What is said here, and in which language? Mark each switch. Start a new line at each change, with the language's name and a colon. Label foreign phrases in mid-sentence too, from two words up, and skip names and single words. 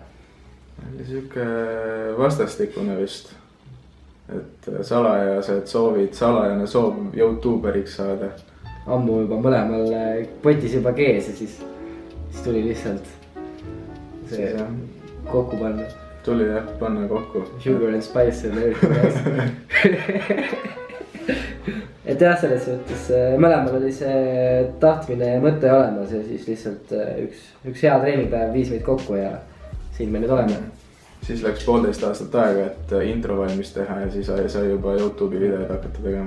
Estonian: Sihuke vastastikune vist. Et salajane soov YouTuberiks saada. Ammu juba mõlemal potis juba kees ja siis tuli lihtsalt see kokku panna. Tuli jah, panna kokku.
English: Sugar and spice ja everything.
Estonian: Et jah, selles mõttes mõlemal oli see tahtmine ja mõte olemas ja siis lihtsalt üks hea treeningpäev viis meid kokku ja siin me nüüd oleme. Siis läks 1,5 aastat aega, et intro valmis teha ja siis sai juba YouTube'i videod hakata tegema.